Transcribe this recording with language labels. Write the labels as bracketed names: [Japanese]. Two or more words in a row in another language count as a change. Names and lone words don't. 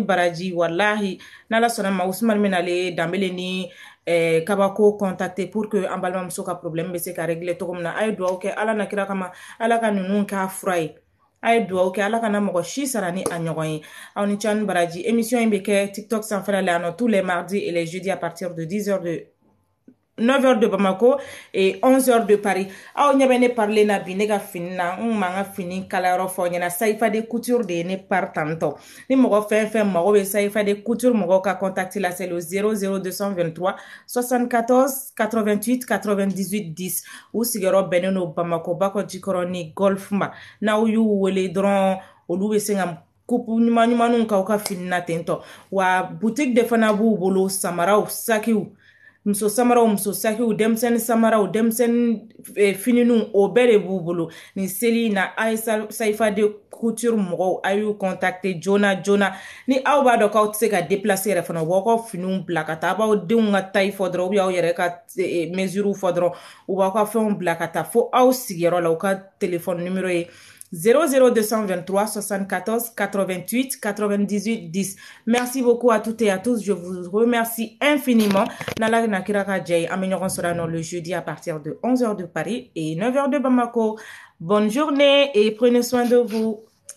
[Bambara] baraji wallahi n'ala sɔnna ma Ousmane bɛna ale Dambele ni kabako contacter [French] pour que [Bambara] an balimamuso ka problème bɛ se ka régler cogo min na a ye dugawu kɛ ala na kira kama ala ka ninnu k'a fura ye a ye dugawu kɛ ala kana mɔgɔ si sara ni a ɲɔgɔn ye aw ni cani baraji émission in bɛ kɛ TikTok sanfɛla la yan nɔ [French] tous les mardis et les jeudis à partir de 9h de Bamako et 11h de Paris. [Bambara] Aw ɲɛ bɛ ne parler na bi ne ka fini na n ma n ka fini kalayɔrɔ fɔ ɲɛna Saifa de couture de ye ne par tantɔ ni mɔgɔ fɛn fɛn mago bɛ Saifa de couture mɔgɔw ka contact la [French] c'est le 00223 [Bambara] 74 88 98 10 u sigiyɔrɔ bɛnnen don Bamako Bakɔ Jikɔrɔ ni Golf ma n'aw y'u wele dɔrɔn olu bɛ se ka coupe ɲuman k'aw ka fini na tentɔ wa boutique de fana b'u bolo samaraw sakiw muso samaraw muso sakiw denmisɛnnin samaraw denmisɛnnin finininw o bɛɛ de b'u bolo ni seli na a ye Saifa de couture mɔgɔw a y'u contacter joona ni aw b'a dɔn k'aw tɛ se ka déplacer yɛrɛ fana u b'aw ka finiw bila ka taa a b'aw denw ka taille fɔ dɔrɔn [French] ou bien [Bambara] aw yɛrɛ ka mesure fɔ dɔrɔn u b'aw ka fɛnw bila ka taa fo aw sigiyɔrɔ la u ka [French] téléphone numéro [Bambara] ye 00223 74 88 98 10. [French] Merci beaucoup à toutes et à tous. Je vous remercie infiniment. [Bambara] Nala nakira ka jay an bɛ ɲɔgɔn sɔrɔ [French] le jeudi à partir de 11h de Paris et 9h de Bamako. Bonne journée et prenez soin de vous.